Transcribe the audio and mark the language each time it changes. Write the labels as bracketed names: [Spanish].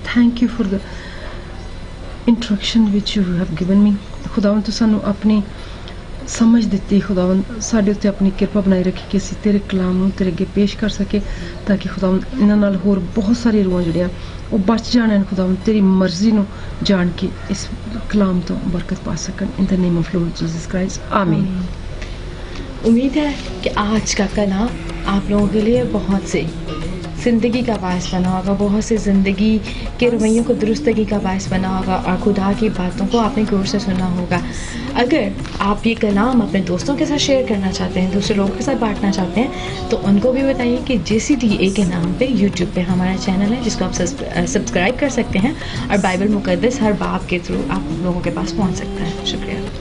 [English] Thank you for the instruction which you have given me. [Punjabi] خداوند تو سانو اپنی سمجھ دیتی. خداوند ساڈے تے اپنی کرپا بنائی رکھی کہ اسی تیرے کلام نو تیرے اگے پیش کر سکے, تاکہ خداوند انہاں نال ہور بہت ساری روحاں جڑیاں وہ بچ جان. خداوند تیری مرضی نو جان کے اس کلام تو برکت پا سکن. [English] In the name of Lord Jesus Christ, آمین. [Urdu] امید ہے کہ آج کا کلام آپ لوگوں کے لیے بہت سے زندگی کا باعث بنا ہوگا, بہت سے زندگی کے رویوں کو درستگی کا باعث بنا ہوگا, اور خدا کی باتوں کو آپ نے غور سے سنا ہوگا. اگر آپ یہ کلام اپنے دوستوں کے ساتھ شیئر کرنا چاہتے ہیں, دوسرے لوگوں کے ساتھ بانٹنا چاہتے ہیں, تو ان کو بھی بتائیے کہ JCTA کے نام پہ یوٹیوب پہ ہمارا چینل ہے جس کو آپ سبسکرائب کر سکتے ہیں, اور بائبل مقدس ہر باب کے تھرو آپ لوگوں کے پاس پہنچ سکتا ہے. شکریہ.